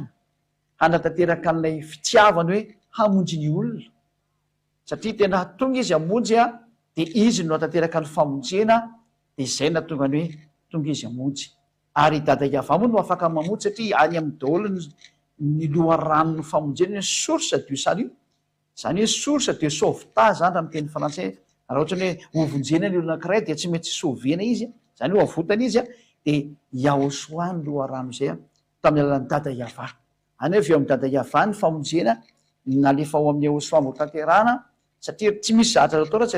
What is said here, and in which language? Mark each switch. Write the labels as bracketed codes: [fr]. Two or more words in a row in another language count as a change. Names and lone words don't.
[mg] hanatanteraka an'ilay fitiavany hoe hamonjy ny olona satria tena tonga izy hamonjy a dia izy no hatanteraka ny famonjena dia izay natonga ny hoe tonga izy hamonjy ary dada Iava moa no afaka mamonjy satria any amin'ny daholo ny loharano ny famonjena ny [fr] source du [mg] salut izany hoe [fr] source de sauvetage [mg] zany raha miteny frantsay raha ohatra hoe hovonjena ny olona anankiray dia tsy maintsy sauvena izy izany hoe avotana izy a dia Iosoa ny loharano izay a tamin'ny alalan'ny dada Iava any hoe avy eo amin'ny dada Iava ny famonjena nalefa ao amin'ny Iosoa mbo tanterahana satria tsy misy zahatra atao raha tsy avy